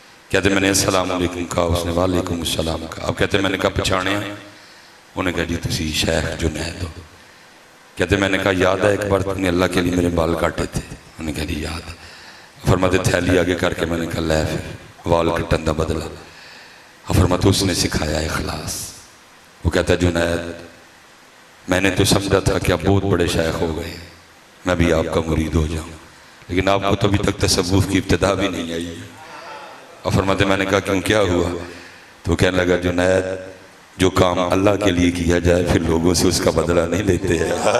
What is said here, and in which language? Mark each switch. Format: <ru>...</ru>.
<ur>کہتے میں نے السلام علیکم کہا، اس نے وعلیکم السلام کہا. اب کہتے میں نے کہا پچھاڑیا؟ انہوں نے کہا</ur> <pa>جی تسی شیخ جنید ہو.</pa> <ur>کہتے میں نے کہا یاد ہے ایک بار تم نے اللہ کے لیے میرے بال کاٹے تھے؟ انہوں نے کہا جی یاد ہے. فرماتے تھیلی آگے کر کے میں نے کہا</ur> <pa>لے پھر وال کٹن دا بدلا.</pa> <ur>فرماتے اس نے سکھایا اخلاص. وہ کہتا ہے جنید میں نے تو سمجھا تھا کہ آپ بہت بڑے شیخ ہو گئے، میں بھی آپ کا مرید ہو جاؤں، لیکن آپ کو تو ابھی تک تصوف کی ابتدا بھی نہیں آئی. اور فرماتے میں نے کہا کیوں کیا ہوا؟ تو کہنے لگا جنید جو کام اللہ کے لیے کیا جائے پھر لوگوں سے اس کا بدلہ نہیں لیتے ہیں.</ur>